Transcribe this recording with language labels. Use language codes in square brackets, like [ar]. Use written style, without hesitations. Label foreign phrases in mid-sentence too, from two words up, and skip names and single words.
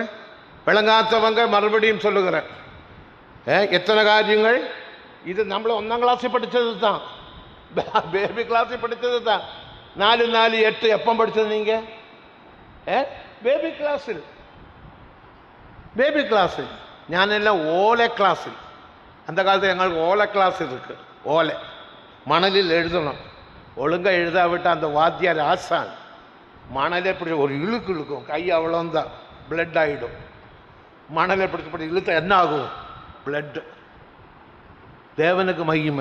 [ta] விளங்காதவங்க மறுபடியும் சொல்லுகிறேன், எத்தனை காரியங்கள் இது நம்மள 1ஆம் கிளாஸில் படித்தது தான், [en] baby class-il [ta] படித்தது தான். 4, 4, 8 எப்போ படித்தது நீங்க? [en] baby class-il. [ml] ഞാനെല്ലാം ഓല ക്ലാസ്സിൽ. [ta] அந்த காலத்தில் எங்களுக்கு ஓலை கிளாஸ் இருக்கு. ஓலை மணலில் எழுதணும். ஒழுங்காக எழுதாவிட்டால் அந்த வாத்தியார் ஆசான் மணலை இப்படி ஒரு இழுக்கு இழுக்கும், கை அவ்வளோந்தான், பிளட் ஆகிடும். மணலை பிடிச்சப்படி இழுத்த என்ன ஆகும்? பிளட்டு. தேவனுக்கு மகிமை.